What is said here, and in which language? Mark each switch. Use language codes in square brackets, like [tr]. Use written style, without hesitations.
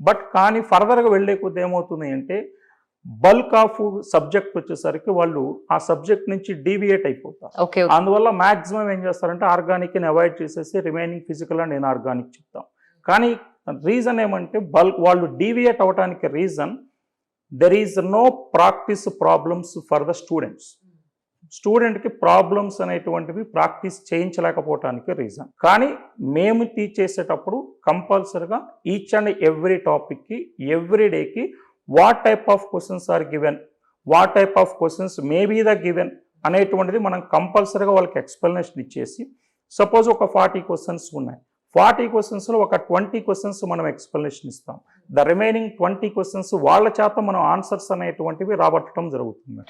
[te] But కానీ ఫర్దర్గా వెళ్ళే కొద్ది ఏమవుతుంది అంటే బల్క్ ఆఫ్ సబ్జెక్ట్ వచ్చేసరికి వాళ్ళు ఆ సబ్జెక్ట్ నుంచి డీవియేట్ అయిపోతారు. అందువల్ల మ్యాక్సిమం ఏం చేస్తారంటే ఆర్గానిక్ని అవాయిడ్ చేసేసి రిమైనింగ్ ఫిజికల్ అండ్ ఇన్ఆర్గానిక్ చెప్తాం. కానీ రీజన్ ఏమంటే వాళ్ళు డీవియేట్ అవ్వడానికి reason [en] there is no practice problems for the students. [te] స్టూడెంట్కి ప్రాబ్లమ్స్ అనేటువంటివి ప్రాక్టీస్ చేయించలేకపోవటానికి రీజన్. కానీ మేము టీచ్ చేసేటప్పుడు కంపల్సరీగా ఈచ్ అండ్ ఎవ్రీ టాపిక్కి ఎవ్రీ డేకి [en] what type of questions are given, what type of questions may be the given [te] అనేటువంటిది మనం కంపల్సరీగా వాళ్ళకి ఎక్స్ప్లెనేషన్ ఇచ్చేసి, సపోజ్ ఒక 40 క్వశ్చన్స్ ఉన్నాయి, 40 క్వశ్చన్స్లో ఒక 20 క్వశ్చన్స్ మనం ఎక్స్ప్లెనేషన్ ఇస్తాం, ద రిమైనింగ్ 20 క్వశ్చన్స్ వాళ్ళ చేత మనం ఆన్సర్స్ అనేటువంటివి రాబట్టడం జరుగుతుంది.